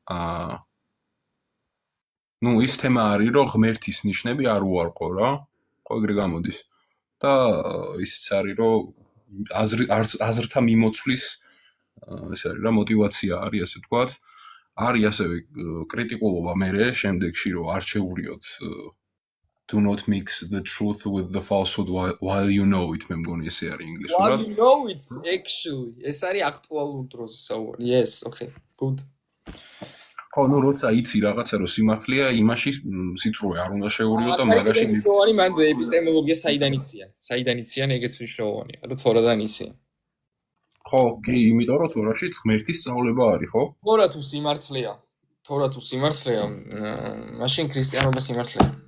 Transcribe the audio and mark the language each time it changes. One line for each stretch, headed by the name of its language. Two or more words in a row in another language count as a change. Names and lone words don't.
Georgian: ნუ ის თემა არის რომ ღმერთის ნიშნები არ უარყო რა ხო ეგრე გამოდის და ისიც არის რომ აზრთა მიმოცვლის ეს არის რა мотиваცია არის ასე ვთქვათ არის ასევე კრიტიკულობა მერე შემდეგში რომ არ შეურიოთ
English: do not mix the truth with the falsehood while you know it
Georgian: მე მგონი ესე არის ინგლისურად
English: while you know it actually
Georgian: ეს არის აქტუალურ დროზე საუბარი
English: yes okay good
Georgian: ხო ნუ როცა იცი რაღაცა რომ სიმართლეა იმაში სიწრუე არ უნდა შეურიო და მაგაში მნიშვნელოვანი მანდ ეპისტემოლოგია საიდან იციან ეგეც მნიშვნელოვანია რომ თორადან იციან ხო კი იმიტომ რომ თორაშიც ღმერთის სწავლება არის ხო თორა თუ სიმართლეა მაშინ ქრისტიანობა სიმართლეა